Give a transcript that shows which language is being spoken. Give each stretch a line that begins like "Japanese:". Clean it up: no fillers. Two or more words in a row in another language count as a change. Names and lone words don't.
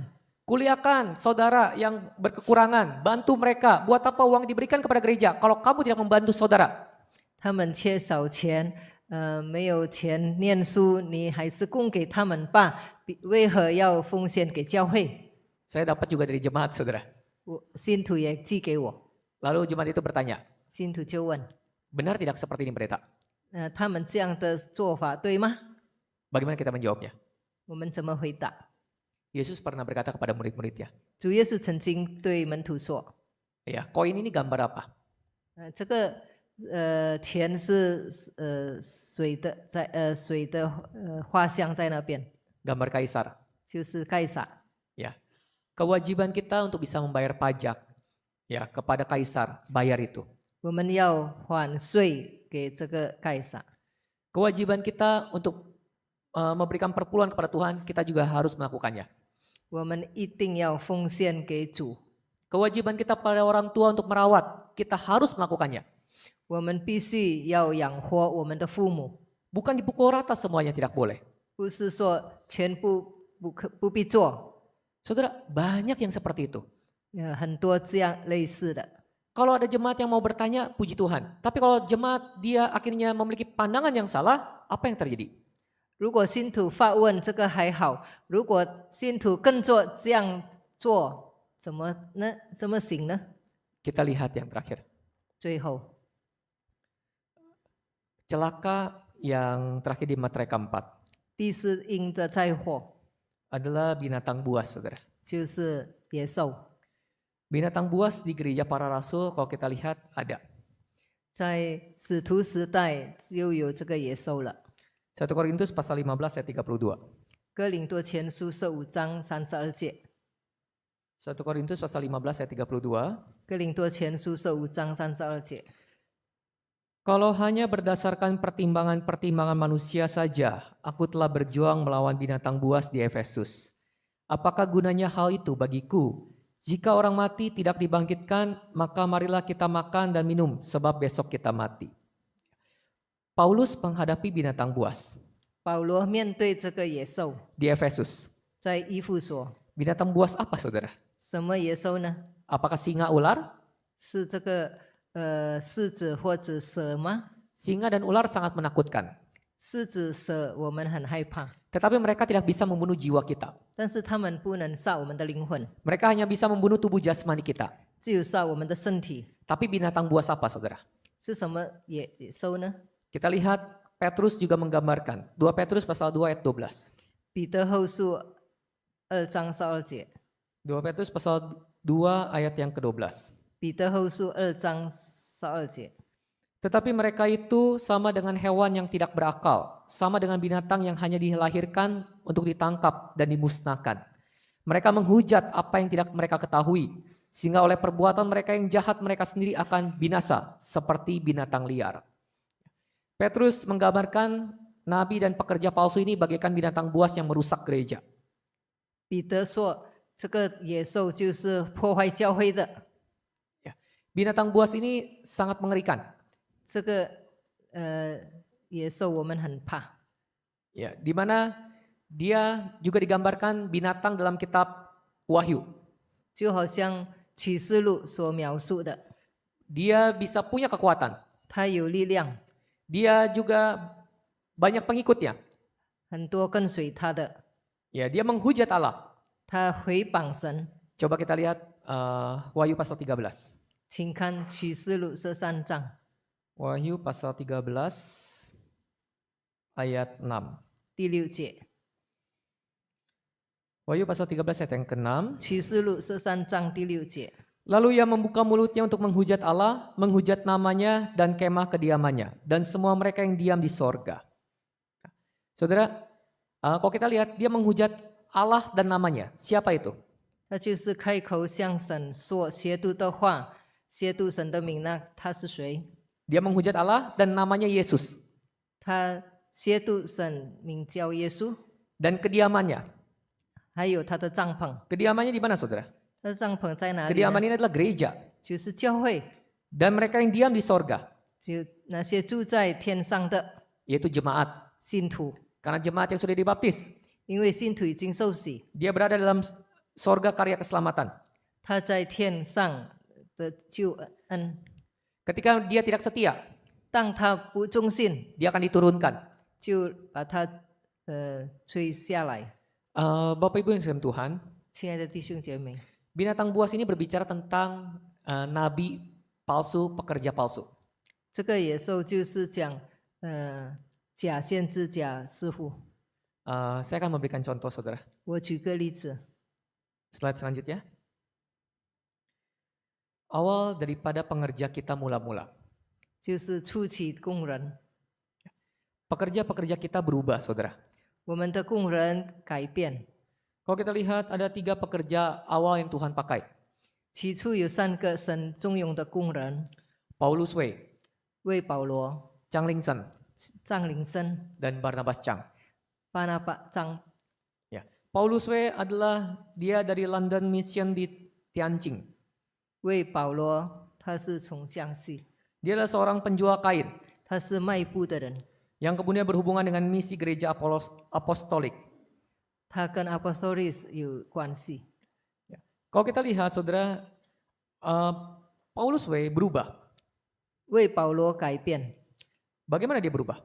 Indonesian: Kuliahkan saudara yang berkekurangan, bantu mereka. Buat apa uang diberikan kepada gereja kalau kamu tidak membantu saudara?
Chinese: 他们缺少钱，没有钱念书，你还是供给他们吧？为何要奉献给教会？
Indonesian: Saya dapat juga dari jemaat, saudara.
Chinese: 信徒也寄给我，
Indonesian: Lalu jemaat itu bertanya,
Chinese: 信徒就问：
Indonesian: benar tidak seperti ini pendeta?
Chinese: 他们这样的做法对吗？
Indonesian: Bagaimana kita menjawabnya?
Chinese: 我们怎么回答？
Indonesian: Yesus pernah berkata kepada murid-muridnya,
Chinese: 主耶稣曾经对门徒说
Indonesian: ya, koin ini gambar apa?：“
Chinese: 这个钱是水的，水的画像在那边，
Indonesian: Gambar kaisar.
Chinese: 就是盖撒。
Indonesian: Ya, kewajiban kita untuk bisa membayar pajak, ya, kepada kaisar, bayar itu.
Chinese: 我们要还税给这个盖撒。
Indonesian: Kewajiban kita untuk memberikan perpuluhan kepada Tuhan, kita juga harus melakukannya.
Chinese: 我们一定要奉献给主，
Indonesian: Kewajiban kita pada orang tua untuk merawat, kita harus melakukannya.
Chinese: 我们必须要养活我们的父母，
Indonesian: Bukan dipukul rata semuanya tidak boleh.
Chinese: 不是说全部不必做。
Indonesian: Saudara, banyak yang seperti itu.
Chinese: 很多这样类似的。
Indonesian: Kalau ada jemaat yang mau bertanya, puji Tuhan. Tapi kalau jemaat dia akhirnya memiliki pandangan yang salah, apa yang terjadi?
Chinese: 如果信徒发问，这个还好；如果信徒更这样做，怎么呢？怎么行呢？
Indonesian: Kita lihat yang terakhir.
Chinese: 最后，
Indonesian: Celaka yang terakhir di materai keempat
Chinese: 第四因的灾祸
Indonesian: adalah binatang buas, saudara.
Chinese: 就是野兽。
Indonesian: Binatang buas di gereja para rasul kalau kita lihat ada.
Chinese: 在使徒时代就有这个野兽了。
Indonesian: 1 Korintus pasal 15 ayat 32.
Chinese: 哥林多前书15章32节，
Indonesian: 1 Korintus pasal 15 ayat 32.
Chinese: 哥林多前书15章32节。
Indonesian: Kalau hanya berdasarkan pertimbangan-pertimbangan manusia saja, aku telah berjuang melawan binatang buas di Efesus. Apakah gunanya hal itu bagiku? Jika orang mati tidak dibangkitkan, maka marilah kita makan dan minum, sebab besok kita mati. Paulus menghadapi binatang buas
Chinese: 保罗面对这个野兽，
Indonesian: di Efesus.
Chinese: 在以弗所，
Indonesian: Binatang buas apa, saudara?
Chinese: 什么野兽呢？
Indonesian: Apakah singa ular?
Chinese: 是这个狮子或者蛇吗？
Indonesian: Singa dan ular sangat menakutkan.
Chinese: 狮子、蛇我们很害怕，
Indonesian: Tetapi mereka tidak bisa membunuh jiwa kita.
Chinese: 但是它们不能杀我们的灵魂，
Indonesian: Mereka hanya bisa membunuh tubuh jasmani kita.
Chinese: 只有杀我们的身体。
Indonesian: Tapi binatang buas apa, saudara?
Chinese: 是什么野兽呢？
Indonesian: Kita lihat Petrus juga menggambarkan. 2 Petrus pasal 2 ayat 12.
Chinese: 彼得后书2章12节，
Indonesian: 2 Petrus pasal 2 ayat yang ke-12.
Chinese: 彼得后书2章12节。
Indonesian: Tetapi mereka itu sama dengan hewan yang tidak berakal, sama dengan binatang yang hanya dilahirkan untuk ditangkap dan dimusnahkan. Mereka menghujat apa yang tidak mereka ketahui, sehingga oleh perbuatan mereka yang jahat mereka sendiri akan binasa seperti binatang liar. Petrus menggambarkan nabi dan pekerja palsu ini bagaikan binatang buas yang merusak gereja.
Chinese: 彼得说：“这个野兽就是破坏教会的。”
Indonesian: binatang buas ini sangat mengerikan.
Chinese: 这个野兽我们很怕。
Indonesian: Ya, di mana dia juga digambarkan binatang dalam kitab Wahyu.
Chinese: 就好像启示录所描述的，
Indonesian: Dia bisa punya kekuatan.
Chinese: 它有力量，
Indonesian: Dia juga banyak pengikutnya.
Chinese: 很多跟随它的，
Indonesian: Ya, dia menghujat Allah.
Chinese: 它毁谤神。
Indonesian: Coba kita lihat Wahyu pasal 13.
Chinese: 请看启示录13章
Indonesian: Wahyu pasal 13 ayat 6.
Chinese: 第6节，
Indonesian: Wahyu pasal 13 ayat yang ke-6.
Chinese: 启示录13章第6节。
Indonesian: Lalu ia membuka mulutnya untuk menghujat Allah, menghujat namanya dan kemah kediamannya, dan semua mereka yang diam di sorga. Saudara, kalau kita lihat dia menghujat Allah dan namanya. Siapa itu?
Chinese: 他就是开口向神说亵渎的话，亵渎神的名，那他是谁？
Indonesian: Dia menghujat Allah dan namanya Yesus.
Chinese: 他亵渎神名叫耶稣，
Indonesian: Dan kediamannya.
Chinese: 还有他的帐篷。
Indonesian: Kediamannya di mana saudara?
Chinese: 他的帐篷在哪里
Indonesian: Kediaman
Chinese: 呢？
Indonesian: ini adalah gereja.
Chinese: 就是教会，
Indonesian: Dan mereka yang diam di sorga,
Chinese: 就那些住在天上的
Indonesian: yaitu jemaat.
Chinese: 信徒，
Indonesian: Karena jemaat yang sudah dibaptis,
Chinese: 因为信徒已经受洗，
Indonesian: dia berada dalam sorga karya keselamatan.
Chinese: 他在天上的救恩。
Indonesian: Ketika dia tidak setia,
Chinese: 当他不忠信，
Indonesian: dia akan diturunkan.
Chinese: 就把他吹下来。
Indonesian: Bapak Ibu yang sekalian Tuhan,
Chinese: 亲爱的弟兄姐妹，
Indonesian: binatang buas ini berbicara tentang nabi palsu, pekerja palsu.
Chinese: 这个野兽就是讲假先知、假师傅。
Indonesian: Saya akan memberikan contoh saudara.
Chinese: 我举个例子，
Indonesian: Slide selanjutnya. Awal daripada pengerja kita mula-mula.
Chinese: 就是初期工人，
Indonesian: Pekerja-pekerja kita berubah saudara.
Chinese: 我们的工人改变。
Indonesian: Kalau kita lihat ada 3 pekerja awal yang Tuhan pakai.
Chinese: 起初有3个神重用的工人，
Indonesian: Paulus Wei,
Chinese: 为保罗、
Indonesian: Chang Lingsen,
Chinese: 张灵生、
Indonesian: dan Barnabas Chang.
Chinese: 巴拿巴、张。
Indonesian: Ya. Paulus Wei adalah dia dari London Mission di Tianjin.
Chinese: 为保罗，他是从江西，
Indonesian: Dia adalah seorang penjual kain
Chinese: 他是卖布的人，
Indonesian: yang kemudian berhubungan dengan misi gereja apostolik.
Chinese: 他跟 Apostolis 有关系。
Indonesian: Kalau kita lihat saudara, Paulus Wei berubah.
Chinese: 为保罗改变，
Indonesian: Bagaimana dia berubah?